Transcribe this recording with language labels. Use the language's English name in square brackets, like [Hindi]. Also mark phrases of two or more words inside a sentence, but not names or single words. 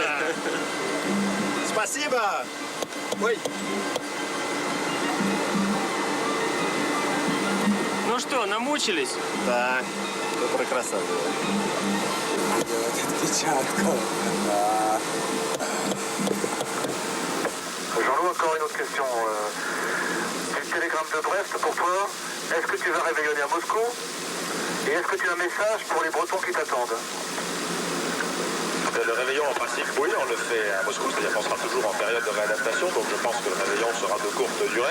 [Russian] Спасибо! Ой. Ну что, намучились? Да, это прекрасно было. Делать отпечатку. Да. [French] Jean-Loup, encore une autre question. Du télégramme de Brest pour toi. Est-ce que tu vas réveillonner à Moscou? Et est-ce que tu as un message pour les Bretons qui t'attendent? Le réveillon, en principe, oui, on le fait à Moscou, c'est-à-dire qu'on sera toujours en période de réadaptation, donc je pense que le réveillon sera de courte durée.